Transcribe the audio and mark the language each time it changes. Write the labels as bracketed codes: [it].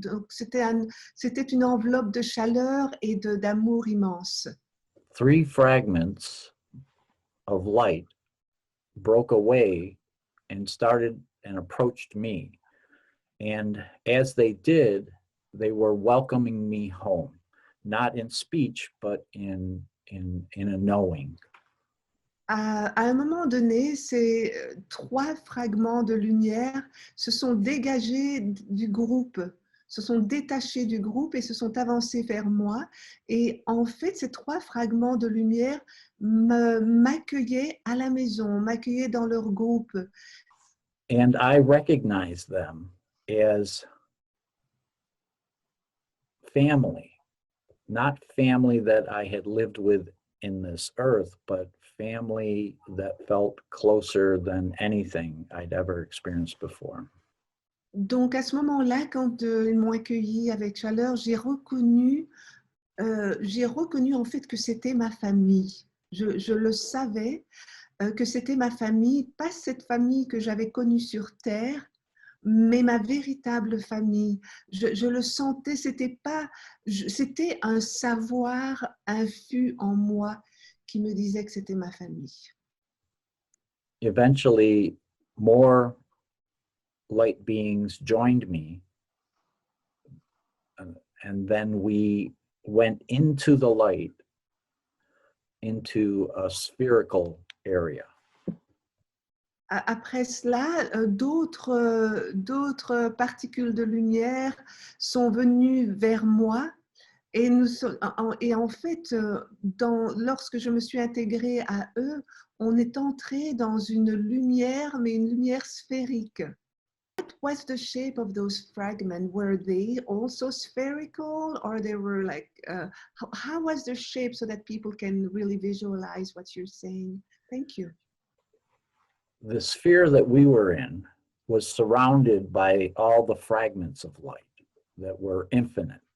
[fr] C'était une enveloppe de chaleur et d'amour immense. [en] 3 fragments of light broke away and started and approached me. And as they did, they were welcoming me home, not in speech, but in a knowing. [fr] À un moment donné, ces 3 fragments de lumière se sont dégagés du groupe, se sont détachés du groupe et se sont avancés vers moi. Et en fait, ces 3 fragments de lumière m'accueillaient à la maison, m'accueillaient dans leur groupe. [en] And I recognized them as family, not family that I had lived with in this earth, but family that felt closer than anything I'd ever experienced before. [fr] Donc à ce moment-là, quand ils m'ont accueilli avec chaleur, j'ai reconnu en fait que c'était ma famille. Je le savais que c'était ma famille, pas cette famille que j'avais connue sur Terre, mais ma véritable famille. Je le sentais, c'était un savoir infus en moi qui me disait que c'était ma famille. [en] Eventually, more light beings joined me. And then we went into the light, into a spherical area. [fr] Après cela, d'autres particules de lumière sont venues vers moi et, en fait, lorsque je me suis intégrée à eux, on est entré dans une lumière, mais une lumière sphérique. [en] What was the shape of those fragments? Were they also spherical, or they were like, how was the shape so that people can really visualize what you're saying? Thank you. The sphere that we were in was surrounded by all the fragments of light that were infinite.